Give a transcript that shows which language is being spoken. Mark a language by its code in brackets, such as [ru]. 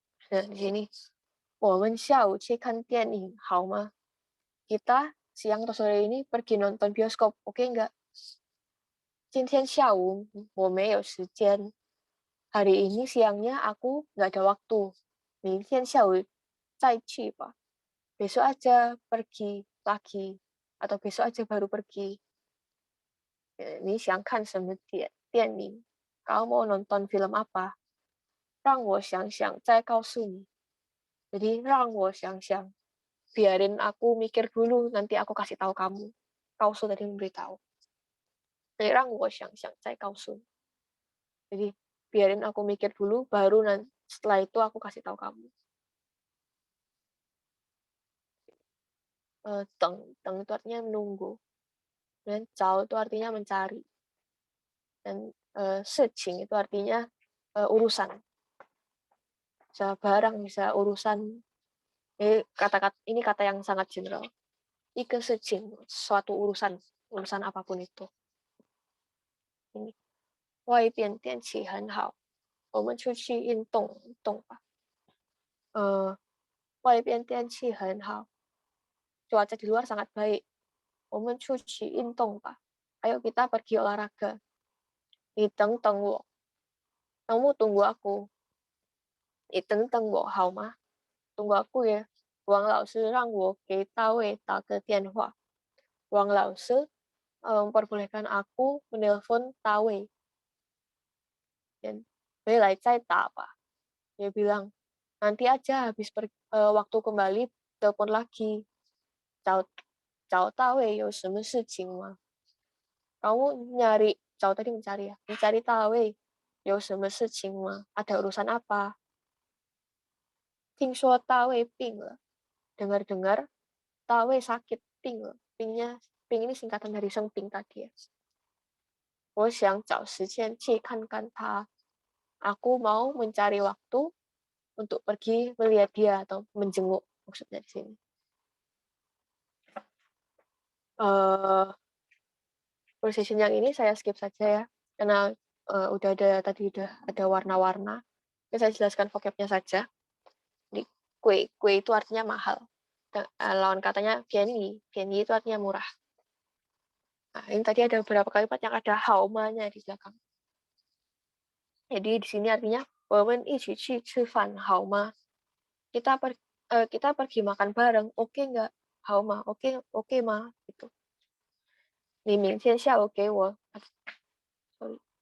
[id] Nah, di sini [zh] 我们下午去看电影好吗? [id] Kita siang atau sore ini pergi nonton bioskop, oke nggak? [zh] 今天下午我没有时间. [id] Hari ini siangnya aku nggak ada waktu. [zh] 明天下午再去吧. [id] Besok aja pergi lagi. Atau besok aja baru pergi. [zh] 你想看什么电影? [id] Kau mau nonton film apa? [zh] 让我想想再告诉你. Jadi 让我想想. [id] Biarin aku mikir dulu, nanti aku kasih tahu kamu. Kau sudah tadi memberitahu. [zh] Jadi 让我想想再告诉你. [id] Jadi biarin aku mikir dulu, baru nanti setelah itu aku kasih tahu kamu. Teng itu artinya menunggu. Dan cao itu artinya mencari. Dan secing itu artinya urusan. Bisa barang, bisa urusan. Ini kata yang sangat general. Ike secing, suatu urusan. Urusan apapun itu. Ini. [zh] 外边天气很好，我们出去运动吧。外边天气很好， [id] cuaca di luar sangat baik. [zh] 我们出去运动吧. [id] Ayo kita pergi olahraga. [zh] 你等等我. [id] Kamu tunggu aku. [zh] 你等等我好吗? [id] Tunggu aku ya. [zh] 王老师让我给大卫打个电话. [id] Wang Lao Shi memperbolehkan aku menelpon Tawei. Dan Belai Cai apa? Dia bilang, nanti aja habis waktu kembali, telepon lagi. [zh] Cao Tawei 有什么事情吗? [id] Kamu nyari, Cao tadi mencari ya, mencari Tawei [zh] 有什么事情吗? [id] Ada urusan apa? [zh] 听说大卫病了. [id] Dengar-dengar Tawei sakit, 病了. Ping ini singkatan dari Seng Ping tadi ya. [zh] 我想找时间去看看他. [id] Aku mau mencari waktu untuk pergi melihat dia atau menjenguk maksudnya di sini. Precision yang ini saya skip saja ya, karena udah ada warna-warna. Saya jelaskan vocabnya saja. Di kue itu artinya mahal. Dan, lawan katanya bianyi itu artinya murah. Nah, ini tadi ada beberapa kalimat yang ada haumanya di belakang. Jadi di sini artinya [zh] 我们一起去吃饭好吗? [id] Kita pergi makan bareng, oke nggak? Hauma, oke ma, gitu. [zh] 你明天下午给我 sorry.